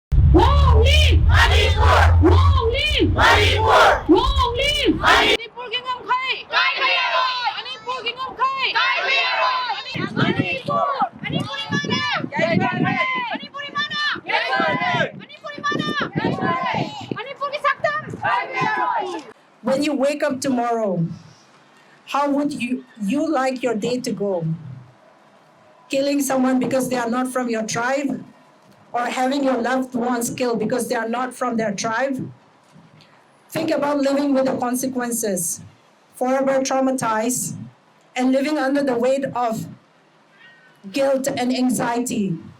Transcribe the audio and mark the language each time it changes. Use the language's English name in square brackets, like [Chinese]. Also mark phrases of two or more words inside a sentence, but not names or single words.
[English] Long live Manipur! Long live Manipur! Long live [Manipuri] Manipur ki ngam khai! Kai khai aroy! Manipur ki ngam khai! Kai khai aroy! Manipur! Manipuri mana! Kai khai Manipuri mana! Kai khai Manipuri mana! Kai khai Manipur ki saktam! Kai khai aroy! [English] When you wake up tomorrow, how would you like your day to go? Killing someone because they are not from your tribe? Or having your loved ones killed because they are not from their tribe? Think about living with the consequences, forever traumatized, and living under the weight of guilt and anxiety.